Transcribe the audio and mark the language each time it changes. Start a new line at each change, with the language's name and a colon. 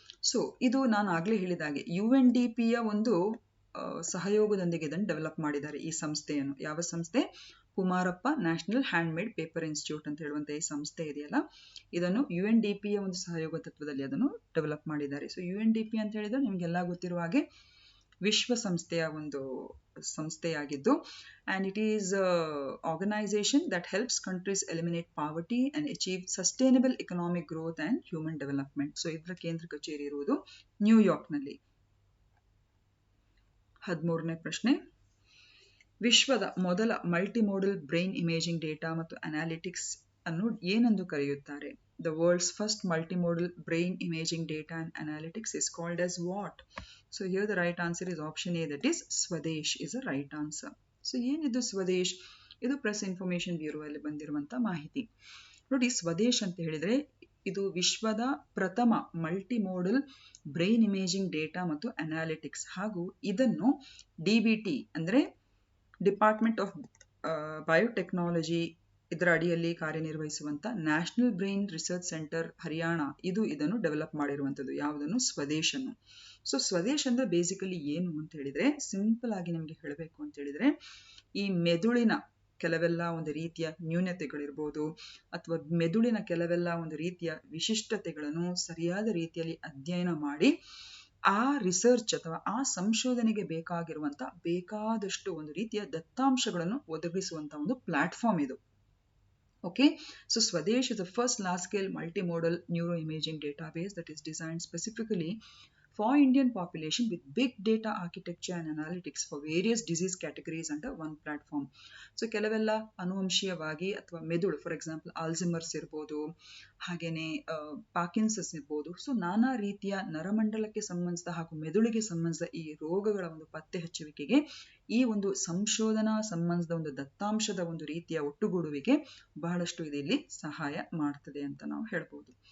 Kannada: So ಇದು ನಾನು ಆಗಲೇ ಹೇಳಿದಾಗೆ UNDPಯ ಒಂದು ಸಹಯೋಗದೊಂದಿಗೆ ಇದನ್ನು ಡೆವಲಪ್ ಮಾಡಿದ್ದಾರೆ ಈ ಸಂಸ್ಥೆಯನ್ನು. ಯಾವ ಸಂಸ್ಥೆ? Kumarappa national handmade paper institute ಅಂತ ಹೇಳುವಂಥ ಈ ಸಂಸ್ಥೆ ಇದೆಯಲ್ಲ, ಇದನ್ನು UNDPಯ ಒಂದು ಸಹಯೋಗ ತತ್ವದಲ್ಲಿ ಅದನ್ನು ಡೆವಲಪ್ ಮಾಡಿದ್ದಾರೆ. ಸೊ UNDP ಅಂತ ಹೇಳಿದ್ರೆ ನಿಮಗೆಲ್ಲ ಗೊತ್ತಿರುವ ಹಾಗೆ ವಿಶ್ವಸಂಸ್ಥೆಯ ಒಂದು ಸಂಸ್ಥೆಯಾಗಿದ್ದು,
English: and it is an organization that helps countries eliminate poverty and achieve sustainable economic growth and human development.
Kannada: So ಇದರ ಕೇಂದ್ರ ಕಚೇರಿ ಇರುವುದು ನ್ಯೂಯಾರ್ಕ್ನಲ್ಲಿ. 13ನೇ ಪ್ರಶ್ನೆ, ವಿಶ್ವದ ಮೊದಲ ಮಲ್ಟಿಮೋಡಲ್ ಬ್ರೈನ್ ಇಮೇಜಿಂಗ್ ಡೇಟಾ ಮತ್ತು ಅನಾಲಿಟಿಕ್ಸ್ ಅನ್ನು ಏನೆಂದು ಕರೆಯುತ್ತಾರೆ?
English: The world's first multimodal brain imaging data and analytics is called as what? So here the right answer is option A, that is Swadesh is the right answer.
Kannada: So ಏನಿದು ಸ್ವದೇಶ್? ಇದು press information bureau ಅಲ್ಲಿ ಬಂದಿರುವಂತ ಮಾಹಿತಿ. ನೋಡಿ, ಸ್ವದೇಶ್ ಅಂತ ಹೇಳಿದ್ರೆ ಇದು ವಿಶ್ವದ ಪ್ರಥಮ ಮಲ್ಟಿಮೋಡಲ್ ಬ್ರೈನ್ ಇಮೇಜಿಂಗ್ ಡೇಟಾ ಮತ್ತು ಅನಾಲಿಟಿಕ್ಸ್, ಹಾಗೂ ಇದನ್ನು DBT ಅಂದ್ರೆ ಡಿಪಾರ್ಟ್ಮೆಂಟ್ ಆಫ್ ಬಯೋಟೆಕ್ನಾಲಜಿ ಇದರ ಅಡಿಯಲ್ಲಿ ಕಾರ್ಯನಿರ್ವಹಿಸುವಂತ national brain research centre Haryana ಇದು ಇದನ್ನು ಡೆವಲಪ್ ಮಾಡಿರುವಂಥದ್ದು. ಯಾವುದನ್ನು? ಸ್ವದೇಶ್ ಅನ್ನು. ಸೊ ಸ್ವದೇಶ್ ಅಂದ್ರೆ ಬೇಸಿಕಲಿ ಏನು ಅಂತ ಹೇಳಿದ್ರೆ, ಸಿಂಪಲ್ ಆಗಿ ನಿಮಗೆ ಹೇಳಬೇಕು ಅಂತ ಹೇಳಿದ್ರೆ, ಈ ಮೆದುಳಿನ ಕೆಲವೆಲ್ಲ ಒಂದು ರೀತಿಯ ನ್ಯೂನತೆಗಳಿರ್ಬೋದು ಅಥವಾ ಮೆದುಳಿನ ಕೆಲವೆಲ್ಲ ಒಂದು ರೀತಿಯ ವಿಶಿಷ್ಟತೆಗಳನ್ನು ಸರಿಯಾದ ರೀತಿಯಲ್ಲಿ ಅಧ್ಯಯನ ಮಾಡಿ ಆ ರಿಸರ್ಚ್ ಅಥವಾ ಆ ಸಂಶೋಧನೆಗೆ ಬೇಕಾದಷ್ಟು ಒಂದು ರೀತಿಯ ದತ್ತಾಂಶಗಳನ್ನು ಒದಗಿಸುವಂತ ಒಂದು ಪ್ಲಾಟ್ಫಾರ್ಮ್ ಇದು.
English: Okay, so Swadesh is the first large-scale multimodal neuroimaging database that is designed specifically for Indian population with big data architecture and analytics for various disease categories under one platform.
Kannada: So ಕೆಲವೆಲ್ಲ ಅನುವಂಶೀಯವಾಗಿ ಅಥವಾ ಮೆದುಳು, for example Alzheimer's ಇರ್ಬೋದು, ಹಾಗೇನೆ Parkinson's ಇರ್ಬೋದು. So ನಾನಾ ರೀತಿಯ ನರಮಂಡಲಕ್ಕೆ ಸಂಬಂಧಿಸಿದ ಹಾಗೂ ಮೆದುಳಿಗೆ ಸಂಬಂಧಿಸಿದ ಈ ರೋಗಗಳ ಒಂದು ಪತ್ತೆ ಹಚ್ಚುವಿಕೆಗೆ ಈ ಒಂದು ಸಂಶೋಧನಾ ಸಂಬಂಧದ ಒಂದು ದತ್ತಾಂಶದ ಒಂದು ರೀತಿಯ ಒಟ್ಟುಗೂಡುವಿಕೆ ಬಹಳಷ್ಟು ಇಲ್ಲಿ ಸಹಾಯ ಮಾಡ್ತದೆ ಅಂತ ನಾವು ಹೇಳ್ಬೋದು.